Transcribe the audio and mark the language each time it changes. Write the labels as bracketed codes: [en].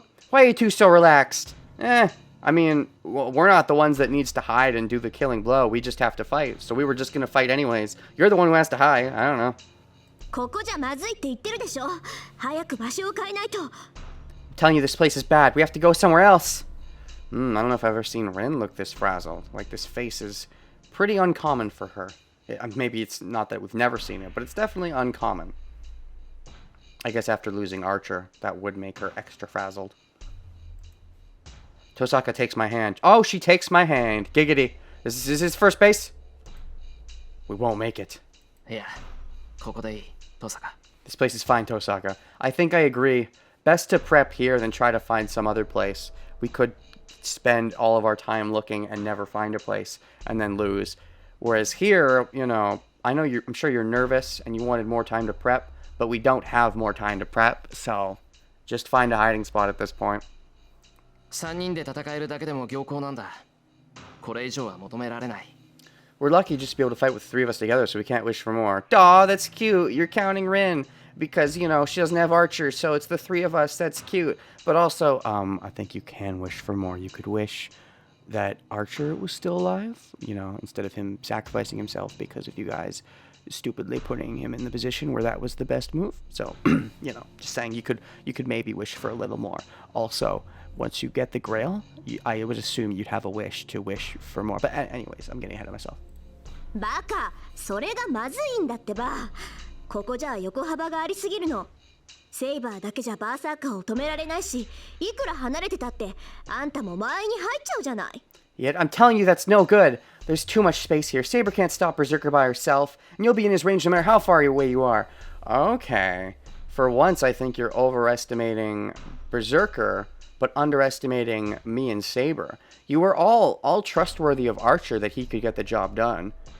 [en] Why are you two so relaxed? I I mean, we're not the ones that needs to hide and do the killing blow. We just have to fight. So we were just gonna fight anyways. You're the one who has to hide. I don't know. [ja] ここじゃまずいって言ってるでしょ。早く場所を変えないと。 [en] I'm telling you, this place is bad. We have to go somewhere else. I don't know if I've ever seen Rin look this frazzled. Like, this face is pretty uncommon for her. Maybe it's not that we've never seen it, but it's definitely uncommon. I guess after losing Archer, that would make her extra frazzled. Tosaka takes my hand. Oh, she takes my hand. Giggity. Is this his first base? We won't make it. [ja] いや、ここでいい、登坂。 [en] This place is fine, Tosaka. I think I agree. Best to prep here than try to find some other place. We could spend all of our time looking and never find a place and then lose. Whereas here, you know, I'm sure you're nervous and you wanted more time to prep, but we don't have more time to prep, so just find a hiding spot at this point. [ja] 3人で戦えるだけでも良好なんだ。これ以上は求められない。 [en] We're lucky just to be able to fight with 3 of us together, so we can't wish for more. Aw, that's cute. You're counting Rin because, you know, she doesn't have Archer, so it's the 3 of us. That's cute. But also, I think you can wish for more. You could wish that Archer was still alive, you know, instead of him sacrificing himself because of you guys stupidly putting him in the position where that was the best move. So, you know, just saying you could maybe wish for a little more. Also, once you get the Grail, I would assume you'd have a wish to wish for more. But anyways, I'm getting ahead of myself. [ja] バカ、それがまずいんだってば。ここじゃ横幅がありすぎるの。セイバーだけじゃバーサーカーを止められないし、いくら離れてたってあんたも前に入っちゃうじゃない。 [en] Yet I'm telling you that's no good. There's too much space here. Saber can't stop Berserker by herself, and you'll be in his range no matter how far away you are. Okay. For once, I think you're overestimating Berserker, but underestimating me and Saber. You were all trustworthy of Archer that he could get the job done.